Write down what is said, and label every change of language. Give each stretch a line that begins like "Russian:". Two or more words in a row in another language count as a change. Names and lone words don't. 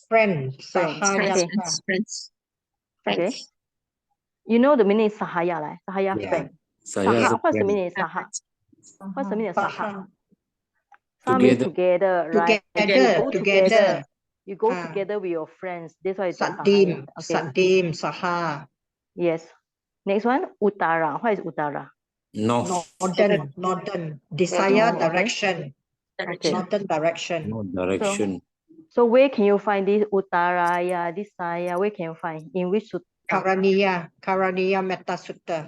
English: Sahayaka. Okay. You know the meaning is sahaya, right? Sahaya, friend. Saha. What's the meaning of saha? What's the meaning of saha? Together. Means together, right? Together. You go together with your friends. That's why it's Sadim. sahaya. Okay. Sadim. Saha. Yes. Next one, utara. What is utara? Northern. Desire, direction. Okay. Northern direction. No direction. So where can you find this
Pali: utaraya, desaya?
English: Where can you find? In which sutta? Karaniya Metta Sutta.